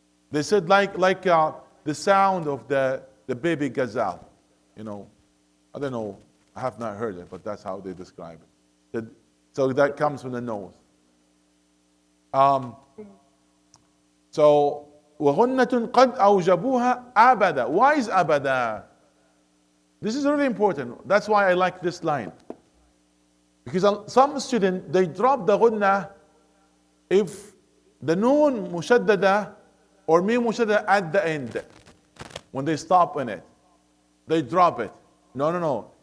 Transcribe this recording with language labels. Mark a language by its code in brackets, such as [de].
[en] They said like the sound of the baby gazelle. You know, I don't know. I have not heard it, but that's how they describe it. So that comes from the nose. [ar] So وغنة قد أوجبوها أبدا. [en] Why is أبدا? This is really important. That's why I like this line. Because some students, they drop the ghunna if the noon mushaddada or mim mushaddada at the end. When they stop in it, they drop it. No.